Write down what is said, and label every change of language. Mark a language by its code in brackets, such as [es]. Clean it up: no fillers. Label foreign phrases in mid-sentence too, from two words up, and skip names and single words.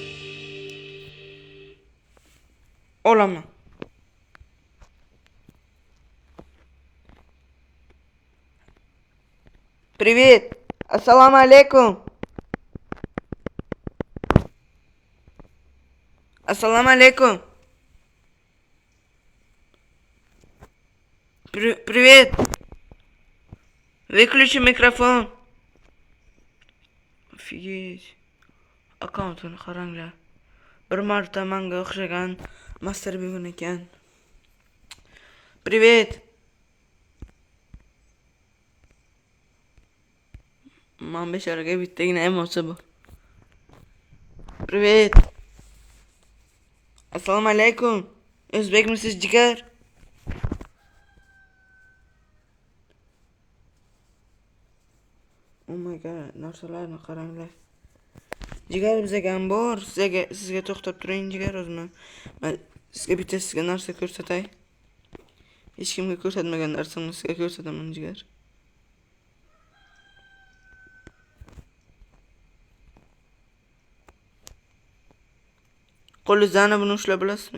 [uz] Olaman. [ru] Привет. [uz] Assalomu alaykum. Assalomu alaykum. [ru] Привет. Выключи микрофон. Офигеть. [uz] Akkauntini qaranglar. Bir marta menga o'xshagan master bugun ekan. [ru] Привет. [uz] Men becharaga bittagina emotsiya bor. Привет. Assalomu alaykum. O'zbekmisiz jigar? [en] Oh my god, [uz] narsalarni qaranglar. Jigar bizga ham bor. Sizga to'xtab turing jigar o'zim. Men sizga bitta narsa ko'rsatay. Hech kimga ko'rsatmagan narsamni sizga ko'rsataman jigar. Qo'lingizdan buni ushlab bilasizmi?